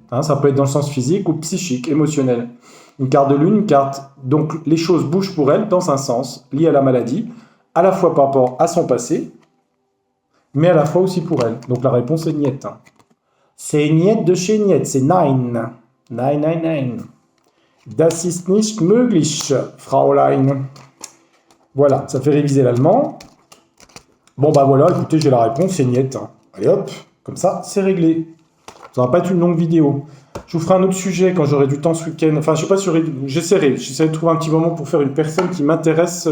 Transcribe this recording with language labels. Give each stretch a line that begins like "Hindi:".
French: Hein, ça peut être dans le sens physique ou psychique, émotionnel. Une carte de lune, une carte. Donc les choses bougent pour elle dans un sens lié à la maladie, à la fois par rapport à son passé, mais à la fois aussi pour elle. Donc la réponse est Niet. C'est Niet de chez Niet, c'est Nein.
German: Nein, nein, nein. Das ist nicht möglich, Fraulein.
French: Voilà, ça fait réviser l'allemand. Bon bah voilà, écoutez, j'ai la réponse, c'est Niet. Allez hop, comme ça, c'est réglé. Ça va pas être une longue vidéo. Je vous ferai un autre sujet quand j'aurai du temps ce week-end. Enfin, je sais pas si j'essaierai de trouver un petit moment pour faire une personne qui m'intéresse.